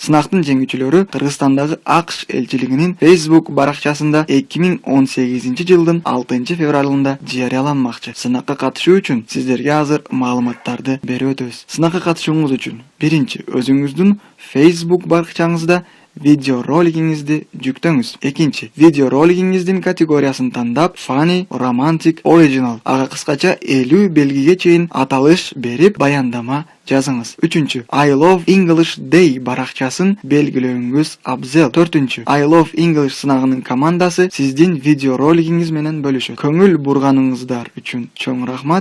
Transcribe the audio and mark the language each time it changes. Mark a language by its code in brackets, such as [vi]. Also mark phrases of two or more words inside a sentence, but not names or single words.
[ky] Сынактын жеңүүчүлөрү Кыргызстандагы AQSh элчилигинин Facebook баракчасында 2018 жылдын 6 февралында жарыяланмакчы. Сынакка катышуу үчүн сиздерге азыр маалыматтарды берип өтөбүз. Сынакка катышууңуз үчүн биринчи өзүңүздүн Facebook баракчаңызда видео ролигиңизди жүктөңүз. Экинчи, видео ролигиңиздин категориясын тандап, [en] funny, romantic, original. [ky] Ага кыскача 50 белгиге чейин аталыш берип, баяндама жазыңыз. Үчүнчү, I Love English Day баракчасын белгилөөңүз абзел. Төртүнчү, I Love English сынагынын командасы сиздин видео ролигиңиз менен бөлүшөт. Көңүл бурганыңыздар үчүн чоң рахмат.